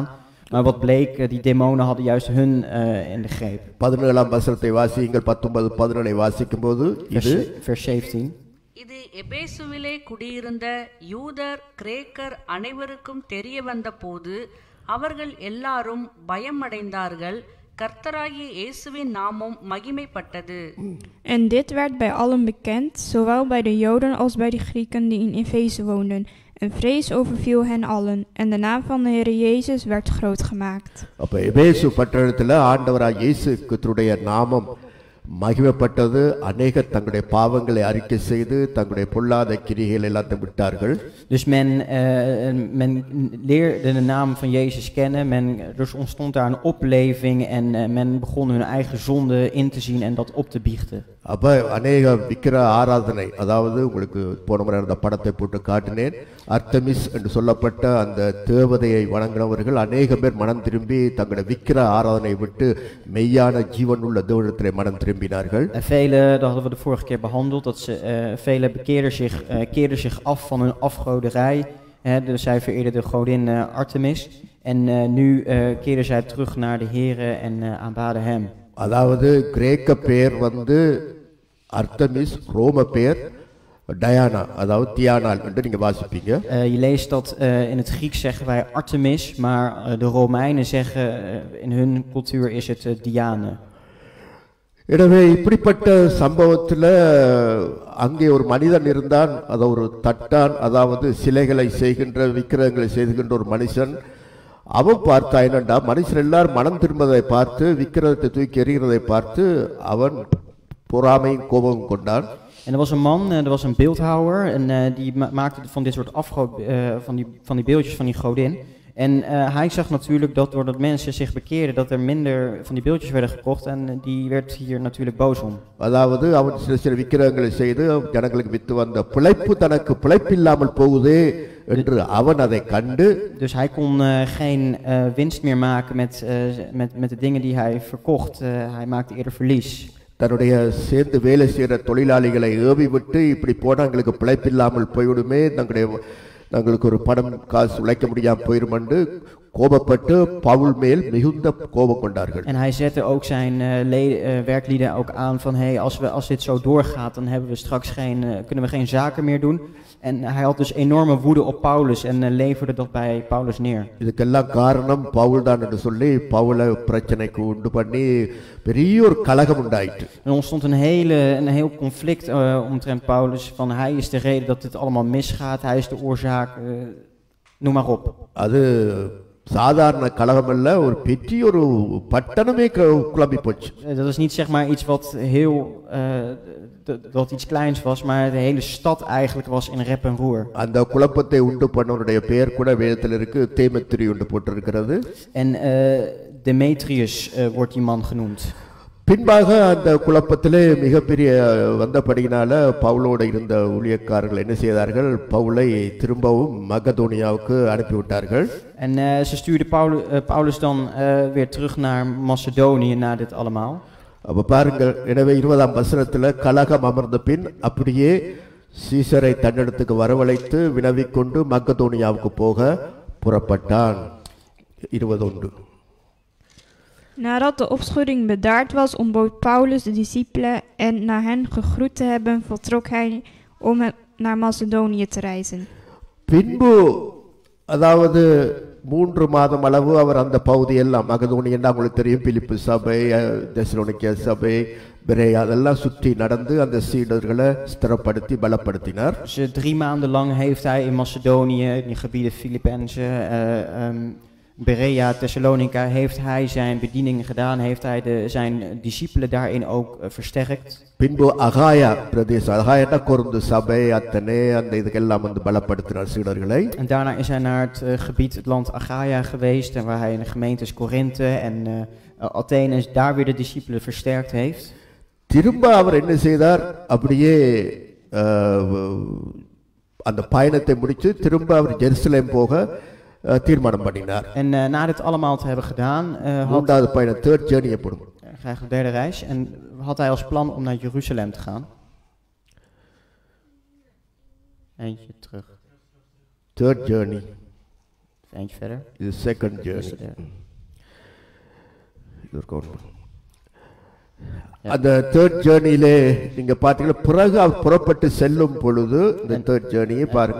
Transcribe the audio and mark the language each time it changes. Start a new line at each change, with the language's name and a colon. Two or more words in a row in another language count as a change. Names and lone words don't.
Dutch: Maar wat bleek, die demonen hadden juist hun in de greep.
Tamil: 17ஆம் வசனத்தை வாசியுங்கள். 19-17 வாசிக்கும்போது
Dutch: vers 17.
Tamil: இது எபேசுவிலே குடியிருந்த யூதர் கிரேக்கர் அனைவருக்கும் தெரிய வந்த போது அவர்கள் எல்லாரும் பயமடைந்தார்கள். கர்த்தராகிய இயேசுவின் நாமம் மகிமைப்பட்டது.
Dutch: En dit werd bij allen bekend, zowel bij de Joden als bij de Grieken die in Efeze woonden. En vrees overviel hen allen, en de naam van de Heer Jezus werd groot gemaakt.
Tamil: அப்ப எபேசு பட்டணத்தில் ஆண்டவராகிய இயேசு கிறிஸ்துவுடைய நாமம் மகிமைப்பட்டது. அநேகர் தங்களுடைய பாவங்களை அறிக்கை செய்து தங்களுடைய பொல்லாத கிரிகள் எல்லாத்தையும் விட்டார்கள்.
Dutch: Dus men leerde de naam van Jezus kennen. Dus ontstond daar een opleving en men begon hun eigen zonde in te zien en dat op te biechten.
Tamil: அப்ப அநேக விக்கிர ஆராதனை, அதாவது உங்களுக்கு போன முறை அந்த படத்தை போட்டு காட்டினேன். அர்த்தமிஸ் என்று சொல்லப்பட்ட அந்த தேவதையை வணங்கினவர்கள் அநேக பேர் மனம் திரும்பி தங்களுடைய விக்கிர ஆராதனை விட்டு மெய்யான ஜீவனுள்ள தேவனிடத்திலே மனம் திரும்பினார்கள்.
Dutch: Velen, dat hadden we de vorige keer behandeld, dat velen keerden zich af van hun afgoderij. Dus zij vereerden de godin Artemis. En nu keerden zij terug naar de Here en aanbaden hem.
Tamil: அதாவது கிரேக்க பேர் அர்த்தமிஸ், ரோம பேர் டயானா, அதாவது தியானால் என்று நீங்க வாசிப்பீங்க.
Dutch: Je leest dat in het Grieks zeggen wij Artemis, maar de Romeinen zeggen in hun cultuur is het Diane.
Tamil: எனவே இப்படிப்பட்ட சம்பவத்தில் அங்கே ஒரு மனிதன் இருந்தான், அது ஒரு தட்டான், அதாவது சிலைகளை செய்கின்ற விக்கிரகங்களை செய்கின்ற ஒரு மனுஷன். அவன் பார்த்தா என்னண்டா, மனுஷன் எல்லாரும் மனம் திரும்பதை பார்த்து விக்கிரகத்தை தூக்கி எறிகிறதை பார்த்து அவன் பொறாமையும் கோபமும் கொண்டான்.
Dutch: En er was een man, er was een beeldhouwer en die maakte van dit soort van die beeldjes van die godin. En hij zag natuurlijk dat doordat mensen zich bekeerden, dat er minder van die beeldjes werden gekocht en die werd hier natuurlijk boos om.
Tamil: அதாவது அவன் சில விக்கிரகங்களை செய்து ஜனங்களுக்கு வித்து வந்த பிழைப்பு தனக்கு பிழைப்பில்லாமல் போகுதே என்று அவன் அதை கண்டு,
Dutch: dus hij kon geen winst meer maken met de dingen die hij verkocht. Hij maakte eerder verlies.
Tamil: தன்னுடைய சேர்ந்து வேலை செய்கிற தொழிலாளிகளை ஏவி விட்டு இப்படி போனால் எங்களுக்கு பிழைப்பில்லாமல் போய்விடுமே, தங்களுக்கு ஒரு பணம் காசு உழைக்க முடியாமல் போயிடும் என்று கோபப்பட்டு பவுல் மேல் மிகுந்த கோபம் கொண்டார்கள்.
Dutch: En hij zette ook zijn werklieden ook aan van als dit zo doorgaat, dan hebben we straks kunnen we geen zaken meer doen. En hij had dus enorme woede op Paulus en leverde dat bij Paulus neer.
Tamil: இதுக்கெல்லாம் காரணம் பவுல் தான் என்று சொல்லி பவுலை பிரச்சனைக்கு உண்டு பண்ணி பெரிய ஒரு கலகம் உண்டாயிற்று.
Dutch: Er ontstond een heel conflict omtrent Paulus van hij is de reden dat dit allemaal misgaat, hij is de oorzaak, noem maar op.
Tamil: அது சாதாரண கலகம் அல்ல, ஒரு பெரிய ஒரு பட்டணமே குழம்பி போச்சு.
Dutch: Dat is niet zeg maar iets wat heel dat iets kleins was, maar de hele stad eigenlijk was in rep en roer.
Tamil: அந்த குழப்பத்தை உண்டு பண்ணவருடைய பெயர் கூட வேதத்தில் இருக்கு, தேமேத்திரி என்று போட்டிருக்கிறது.
Dutch: En Demetrius wordt die man genoemd.
Tamil: பின்பாக அந்த குழப்பத்திலே மிகப்பெரிய வந்தபடியினால பவுலோடு இருந்த ஊழியக்காரர்கள் என்ன செய்தார்கள்? பவுலை திரும்பவும் மக்கதோனியாவுக்கு அனுப்பிவிட்டார்கள்.
Dutch: En ze stuurden Paulus dan weer terug naar Macedonië na dit allemaal.
Tamil: அப்ப பாருங்கள், எனவே 20ஆம் வசனத்துல கலகம் அமர்ந்த பின் அப்படியே சீசரை தன்னிடத்துக்கு வரவழைத்து வினவிக்கொண்டு மக்கதோனியாவுக்கு போக புறப்பட்டான். 21.
Dutch: Nadat de opschudding bedaard was, ontbood Paulus de discipelen en na hen gegroet te hebben, vertrok hij om naar Macedonië te reizen.
Tamil: பின்பு அதாவது 3 மாதம் அளவு அவர் அந்த பகுதியெல்லாம் மக்கதோனியா உங்களுக்கு தெரியும், பிலிப்பு சபை, தெசலோனிக்கே சபை, பெரேயா அதெல்லாம் சுற்றி நடந்து அந்த சீடர்களை ஸ்திரப்படுத்தி பலப்படுத்தினார்.
Dutch: Dus 3 maanden lang heeft hij in Macedonië, in die gebieden Filippenzen, Berea, Thessalonica, heeft hij zijn bedieningen gedaan, heeft hij zijn discipelen daarin ook versterkt.
Tamil: பின்பு அகாயா பிரதேசம், அகாயா கொருந்து சபை அத்தனை அந்த இதுக்கெல்லாம் வந்து பலப்படுத்தினார் சீடர்களை.
Dutch: En daarna is hij naar het gebied, het land Achaia geweest, en waar hij in de gemeentes Korinthe en Athene daar weer de discipelen versterkt heeft.
Tamil: திரும்ப அவர் என்ன செய்தார்? அப்படியே அந்த பயணத்தை முடித்து திரும்ப அவர் ஜெருசலேம் போக தீர்மானம் பண்ணினார்.
Dutch: En na dit allemaal te hebben gedaan,
Tamil: மூன்றாவது பயணம்,
English: third journey
Tamil: எப்படும்,
Dutch: graag de derde reis, en had hij als plan om naar Jeruzalem te gaan. Eentje terug.
English: third journey,
Dutch: Eentje verder.
Tamil: இது செகண்ட்
Dutch: Dus
Tamil: ஜர்னி.
Dutch: de derde.
Tamil: அந்த
English: third journeyயிலே
Tamil: நீங்க பார்த்தீங்கன்னா பிறகு அவர் புறப்பட்டு செல்லும் பொழுது இந்த
English: third journeyயை
Tamil: பாருங்க.